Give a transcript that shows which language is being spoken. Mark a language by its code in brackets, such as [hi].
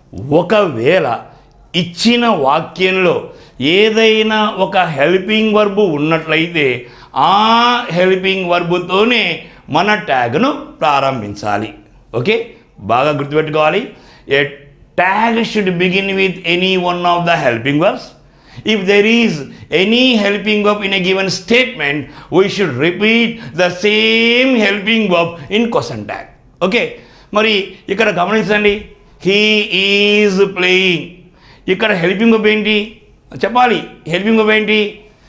[te] ఒకవేళ ఇచ్చిన వాక్యంలో ఏదైనా ఒక హెల్పింగ్ వర్బు ఉన్నట్లయితే ఆ హెల్పింగ్ వర్బుతోనే మన ట్యాగ్ను ప్రారంభించాలి. ఓకే, బాగా గుర్తుపెట్టుకోవాలి. [en] A tag should begin with any one of the helping verbs. If there is any helping verb in a given statement, we should repeat the same helping verb in question tag. [te] Okay, మరి ఇక్కడ గమనించండి, [en] he is playing. [te] ఇక్కడ helping verb ఏంటి చెప్పాలి. Helping verb ఏంటి?